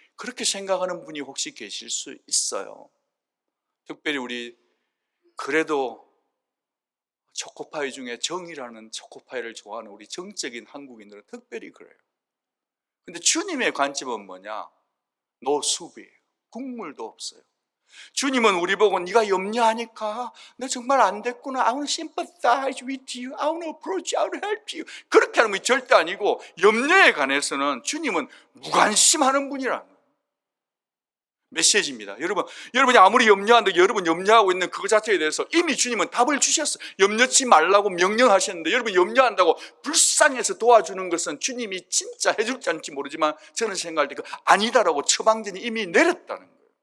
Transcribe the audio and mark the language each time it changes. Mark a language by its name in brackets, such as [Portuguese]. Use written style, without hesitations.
[Korean] 그렇게 생각하는 분이 혹시 계실 수 있어요. 특별히 우리 그래도 초코파이 중에 정이라는 초코파이를 좋아하는 우리 정적인 한국인들은 특별히 그래요. 근데 주님의 관점은 뭐냐? 노수비예요. 국물도 없어요. 주님은 우리 보고 네가 염려하니까 너 정말 안 됐구나. [English] I want to sympathize with you. I want to approach you. I want to help you. [Korean] 그렇게 하는 것이 절대 아니고 염려에 관해서는 주님은 무관심하는 분이라는 거예요. 메시지입니다. 여러분이 아무리 염려한다고 여러분 염려하고 있는 그거 자체에 대해서 이미 주님은 답을 주셨어요. 염려치 말라고 명령하셨는데 여러분 염려한다고 불쌍해서 도와주는 것은 주님이 진짜 해줄지 않을지 모르지만 저는 생각할 때 그 아니다라고 처방전이 이미 내렸다는 거예요.